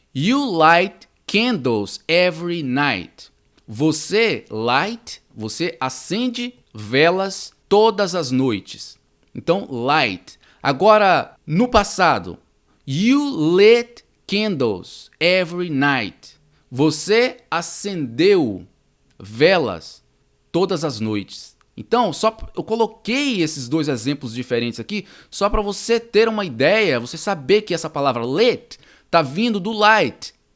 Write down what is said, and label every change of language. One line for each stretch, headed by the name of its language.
English: You light candles every night.
Portuguese: Você acende velas todas as noites. Então, light. Agora, no passado,
English: you lit candles every night.
Portuguese: Você acendeu velas todas as noites. Então, eu coloquei esses dois exemplos diferentes aqui só para você ter uma ideia, você saber que essa palavra lit está vindo do light.